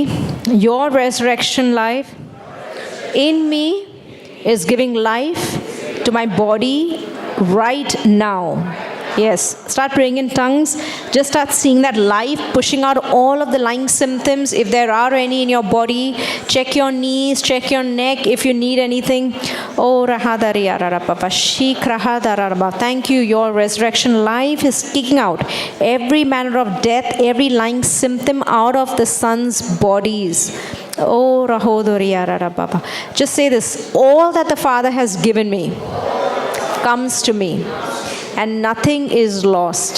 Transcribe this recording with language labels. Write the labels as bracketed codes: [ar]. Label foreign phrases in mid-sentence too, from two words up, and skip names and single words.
[en] Your resurrection life in me is giving life to my body right now. Yes, start praying in tongues. Just start seeing that life pushing out all of the lying symptoms. If there are any in your body, check your knees, check your neck if you need anything. Oh, rahadari ararababa, shik rahadarababa. Thank you. Your resurrection life is kicking out every manner of death, every lying symptom out of the sons' bodies. Oh, rahodori ararababa. Just say this. All that the Father has given me comes to me, and nothing is lost.